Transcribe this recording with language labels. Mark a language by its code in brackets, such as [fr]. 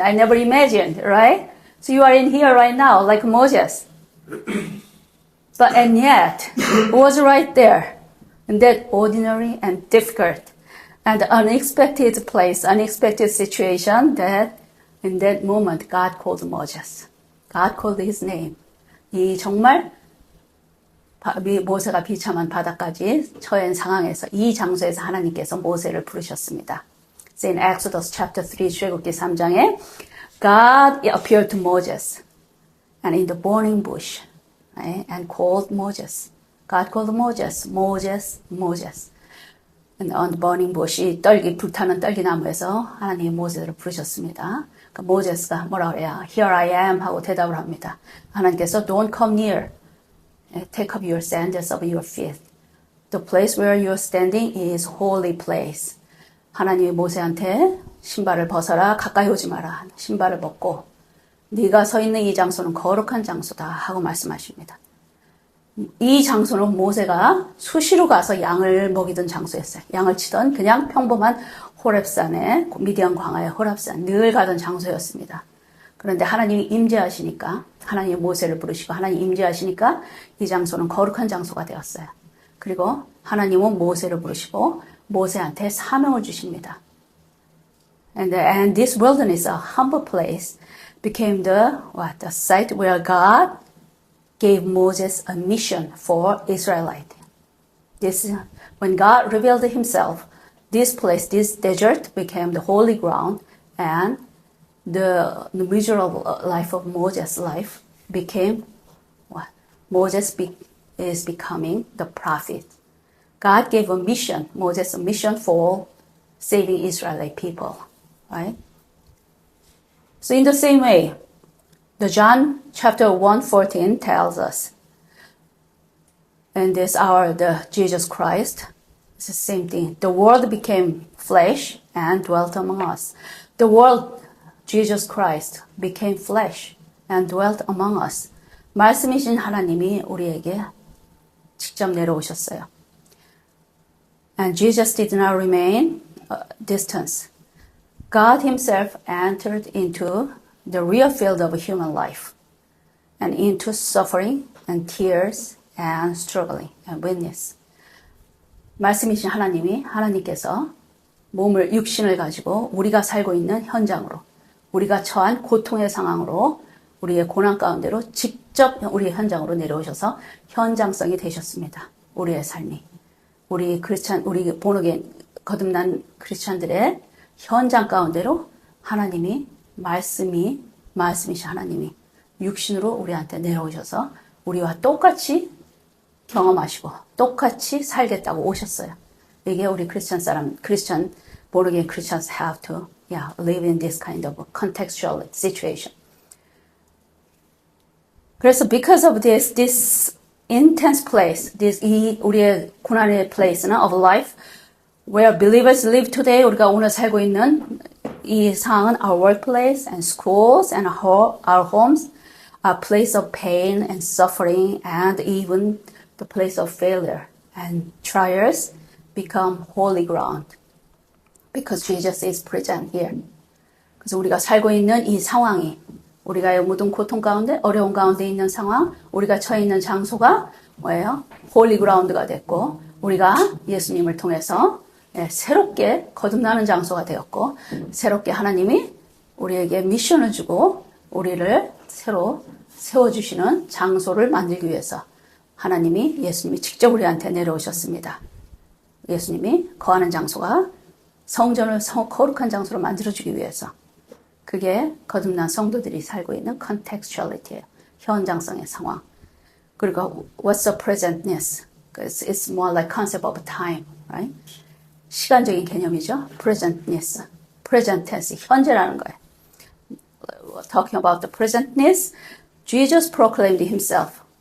[en] I never imagined, right? So you are in here right now, like Moses. And yet, it was right there, in that ordinary and difficult and unexpected place, unexpected situation, that in that moment God called Moses. God called his name. [ko] 이 정말 모세가 비참한 바다까지 처한 상황에서 이 장소에서 하나님께서 모세를 부르셨습니다. [en] So in Exodus chapter 3, [ko] 출애굽기 3장에 [en] God appeared to Moses and in the burning bush, right? And called Moses. God called Moses, Moses, Moses. And on the burning bush, [ko] 이 불타는 떨기나무에서 하나님이 모세를 부르셨습니다. 그러니까 모세스가 뭐라고 해요? [en] Here I am [ko] 하고 대답을 합니다. 하나님께서 [en] Don't come near. Take up your sandals of your feet. The place where you are standing is holy place. [ko] 하나님이 모세한테 신발을 벗어라, 가까이 오지 마라. 신발을 벗고 네가 서 있는 이 장소는 거룩한 장소다 하고 말씀하십니다. 이 장소는 모세가 수시로 가서 양을 먹이던 장소였어요. 양을 치던 그냥 평범한 호렙산에, 미디안 광야의 호렙산, 늘 가던 장소였습니다. 그런데 하나님이 임재하시니까, 하나님이 모세를 부르시고 하나님이 임재하시니까 이 장소는 거룩한 장소가 되었어요. 그리고 하나님은 모세를 부르시고 모세한테 사명을 주십니다. [en] And this wilderness, a humble place, became the site where God gave Moses a mission for Israelite. When God revealed himself, this place, this desert became the holy ground, and the miserable life of Moses' life became what? Moses is becoming the prophet. God gave a mission, Moses a mission for saving Israelite people, right? So in the same way, the John chapter 1:14 tells us, and this hour the Jesus Christ, it's the same thing. The Word became flesh and dwelt among us. The Word, Jesus Christ, became flesh and dwelt among us. [ko] 말씀이신 하나님이 우리에게 직접 내려오셨어요. [en] And Jesus did not remain distant. God himself entered into the real field of human life and into suffering and tears and struggling and witness. [ko] 말씀이신 하나님께서 몸을, 육신을 가지고 우리가 살고 있는 현장으로, 우리가 처한 고통의 상황으로, 우리의 고난 가운데로 직접 우리의 현장으로 내려오셔서 현장성이 되셨습니다. 우리의 삶이. 우리 본어겐 거듭난 크리스찬들의 현장 가운데로 하나님이 말씀이신 하나님이 육신으로 우리한테 내려오셔서 우리와 똑같이 경험하시고 똑같이 살겠다고 오셨어요. 이게 우리 크리스찬 [en] born-again Christians have to live in this kind of contextual situation. [ko] 그래서 [en] because of this intense place, [ko] 우리의 고난의 [en] place는 of life, where believers live today, [ko] 우리가 오늘 살고 있는 이 상황은 [en] our workplace and schools and our homes, a place of pain and suffering and even the place of failure and trials become holy ground because Jesus is present here. [ko] 그래서 우리가 살고 있는 이 상황이 우리가 모든 고통 가운데 어려운 가운데 있는 상황, 우리가 처해 있는 장소가 뭐예요? 홀리 그라운드가 됐고 우리가 예수님을 통해서 새롭게 거듭나는 장소가 되었고 새롭게 하나님이 우리에게 미션을 주고 우리를 새로 세워주시는 장소를 만들기 위해서 예수님이 직접 우리한테 내려오셨습니다. 예수님이 거하는 장소가 성전을 거룩한 장소로 만들어주기 위해서 그게 거듭난 성도들이 살고 있는 contextuality예요. 현장성의 상황. [en] 그리고 what's the presentness? It's more like concept of time, right? [ko] 시간적인 개념이죠. [en] presentness, present tense, [ko] 현재라는 거예요. [en] Talking about the presentness, Jesus proclaimed himself.